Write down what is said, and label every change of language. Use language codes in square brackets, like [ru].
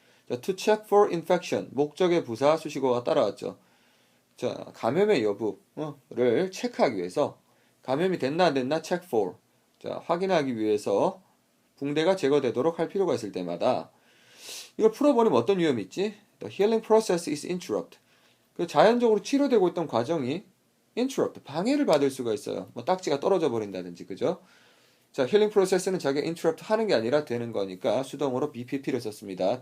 [ko] 자, [en] to check for infection [ko] 목적의 부사 수식어가 따라왔죠. 자, 감염의 여부를 체크하기 위해서 감염이 됐나 안 됐나 [en] check for [ko] 자, 확인하기 위해서 붕대가 제거되도록 할 필요가 있을 때마다 이걸 풀어버리면 어떤 위험이 있지? [en] The healing process is interrupted. [ko] 그 자연적으로 치료되고 있던 과정이 interrupt, 방해를 받을 수가 있어요. 뭐 딱지가 떨어져 버린다든지, 그죠? 자, [en] healing process [ko] 는 자기가 interrupt 하는 게 아니라 되는 거니까 수동으로 BPP를 썼습니다.